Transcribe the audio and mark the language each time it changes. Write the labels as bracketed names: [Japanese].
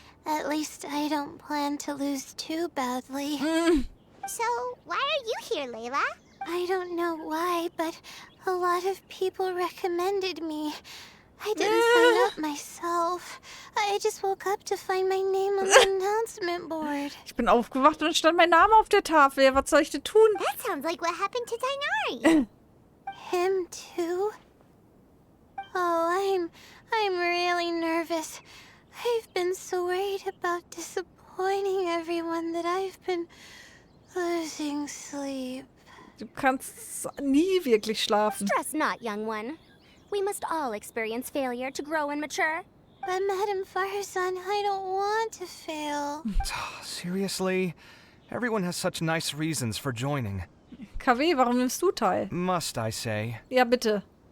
[English] At least I don't plan to lose too badly. So, why are you here, Layla? I don't know why, but a lot of people recommended me. I didn't sign up myself. I just woke up to find my name on the announcement board. [German] Ich bin aufgewacht und stand mein Name auf der Tafel. Was soll ich denn tun? [English] That sounds like what happened to Tainari. Him too? Oh, I'm really nervous. I've been so worried about disappointing everyone that I've been losing sleep. [German] Du kannst nie wirklich schlafen. [English] Stress not, young one. We must all experience failure to grow and mature. But Madame Faruzan, I don't want to fail. Seriously? Everyone has such nice reasons for joining. [German] KW, warum nimmst du teil? [English] Must I say? [German] Ja, bitte.